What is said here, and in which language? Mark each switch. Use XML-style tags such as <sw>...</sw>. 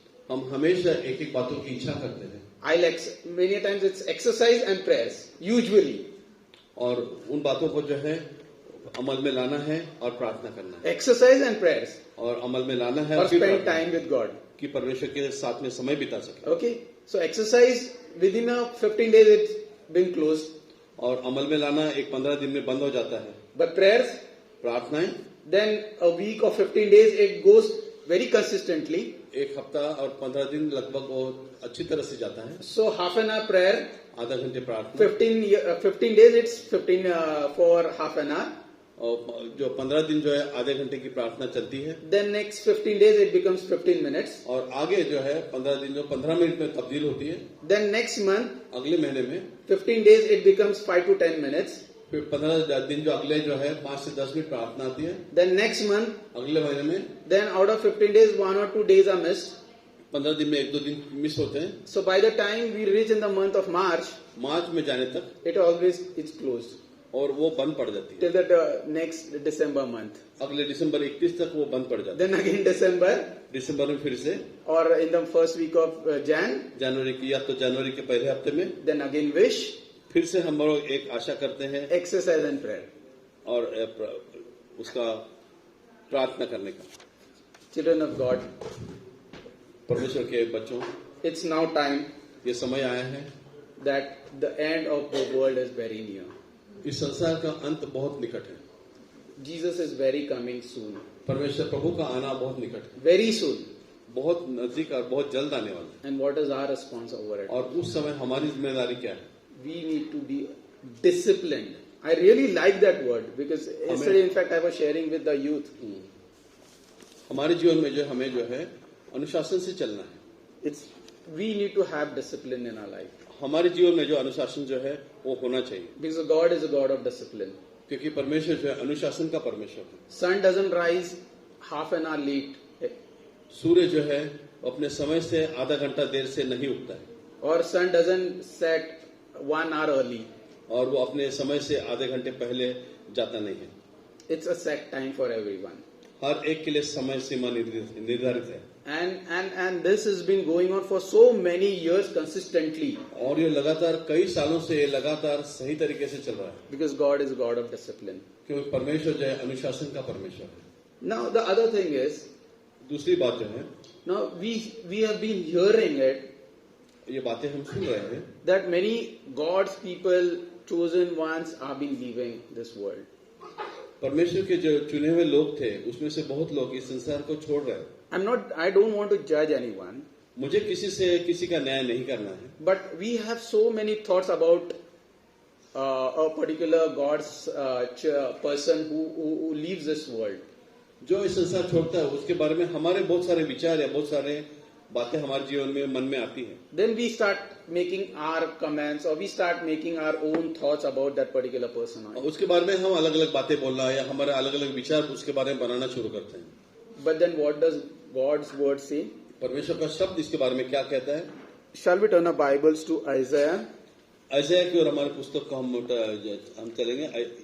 <hi>हम हमेशा एक एक बातों की इच्छा करते हैं,</hi> <en>Many times it's exercise and prayers, usually.</en> <hi>और उन बातों को जो है अमल में लाना है और प्रार्थना करना है,</hi> <en>Exercise and prayers,</en> <hi>और अमल में लाना है</hi> <en>or</en> <hi>और फिर</hi> <en>spend</en> <hi>प्रार्थना</hi> <en>time with God.</en> <hi>कि परमेश्वर के साथ में समय बिता सके.</hi> <en>Okay, so exercise within a 15 days it's been closed,</en> <hi>और अमल में लाना एक 15 दिन में बंद हो जाता है.</hi> <en>but prayers,</en> <hi>प्रार्थनाएं</hi> <en>then a week or 15 days it goes very consistently.</en> <hi>एक हफ्ता और 15 दिन लगभग वो अच्छी तरह से जाता है.</hi> <en>So half an hour prayer,</en> <hi>आधा घंटे प्रार्थना,</hi> <en>15 days it's 15 for half an hour.</en> <hi>और जो 15 दिन जो है आधे घंटे की प्रार्थना चलती है.</hi> <en>Then next 15 days it becomes 15 minutes.</en> <hi>और आगे जो है 15 दिन जो 15 मिनट में तब्दील होती है.</hi> <en>Then next month,</en> <hi>अगले महीने में</hi> <en>15 days it becomes 5 to 10 minutes.</en> <hi>फिर 15 दिन जो अगले जो है 5 से 10 मिनट प्रार्थना आती है.</hi> <en>Then next month,</en> <hi>अगले महीने में</hi> <en>then out of 15 days, 1 or 2 days are missed.</en> <hi>15 दिन में 1-2 दिन मिस होते हैं.</hi> <en>So by the time we reach in the month of March,</en> <hi>मार्च में जाने तक</hi> <en>it's closed</en> <hi>और वो बंद पड़ जाती है.</hi> <en>till the next December month.</en> <hi>अगले दिसंबर 31 तक वो बंद पड़ जाती है.</hi> <en>Then again December,</en> <hi>दिसंबर में फिर से</hi> <en>or in the first week of Jan,</en> <hi>जनवरी की, या तो जनवरी के पहले हफ्ते में</hi> <en>then again wish,</en> <hi>फिर से हम लोग एक आशा करते हैं</hi> <en>exercise and prayer.</en> <hi>और उसका प्रार्थना करने का.</hi> <en>Children of God,</en> <hi>परमेश्वर के बच्चों,</hi> <en>it's now time</en> <hi>ये समय आया है,</hi> <en>that the end of the world is very near.</en> <hi>इस संसार का अंत बहुत निकट है.</hi> <en>Jesus is very coming soon.</en> <hi>परमेश्वर प्रभु का आना बहुत निकट है,</hi> <en>Very soon.</en> <hi>बहुत नजदीक और बहुत जल्द आने वाला है.</hi> <en>And what is our response over it?</en> <hi>और उस समय हमारी जिम्मेदारी क्या है?</hi> <en>We need to be disciplined. I really like that word because yesterday, in fact, I was sharing with the youth.</en> <hi>हमारे जीवन में जो हमें जो है अनुशासन से चलना है.</hi> <en>We need to have discipline in our life</en> <hi>हमारे जीवन में जो अनुशासन जो है वो होना चाहिए,</hi> <en>because God is a God of discipline.</en> <hi>क्योंकि परमेश्वर जो है अनुशासन का परमेश्वर है.</hi> <en>Sun doesn't rise half an hour late,</en> <hi>सूर्य जो है अपने समय से आधा घंटा देर से नहीं उगता है,</hi> <en>or sun doesn't set 1 hour early.</en> <hi>और वो अपने समय से आधे घंटे पहले जाता नहीं है.</hi> <en>It's a set time for everyone.</en> <hi>हर एक के लिए समय सीमा निर्धारित है.</hi> <en>And this has been going on for so many years consistently</en> <hi>और ये लगातार कई सालों से ये लगातार सही तरीके से चल रहा है,</hi> <en>because God is a God of discipline.</en> <hi>क्योंकि परमेश्वर जो है अनुशासन का परमेश्वर है.</hi> <en>Now the other thing is,</en> <hi>दूसरी बात जो है,</hi> <en>now we have been hearing it</en> <hi>ये बातें हम सुन रहे हैं</hi> <en>that many God's people, chosen ones, are been leaving this world.</en> <hi>परमेश्वर के जो चुने हुए लोग थे उसमें से बहुत लोग इस संसार को छोड़ रहे हैं.</hi> <en>I don't want to judge anyone,</en> <hi>मुझे किसी का न्याय नहीं करना है,</hi> <en>but we have so many thoughts about a particular God's person who leaves this world.</en> <hi>जो इस संसार छोड़ता है उसके बारे में हमारे बहुत सारे विचार या बहुत सारे बातें हमारे जीवन में मन में आती हैं.</hi> <en>Then we start making our comments or we start making our own thoughts about that particular person.</en> <hi>और उसके बारे में हम अलग अलग बातें बोलना या हमारे अलग अलग विचार उसके बारे में बनाना शुरू करते हैं.</hi> <en>But then what does God's word say?</en> <hi>परमेश्वर का शब्द इसके बारे में क्या कहता है?</hi> <en>Shall we turn our Bibles to Isaiah?</en> <hi>ऐसा की ओर हमारे पुस्तक को हम चलेंगे.</hi>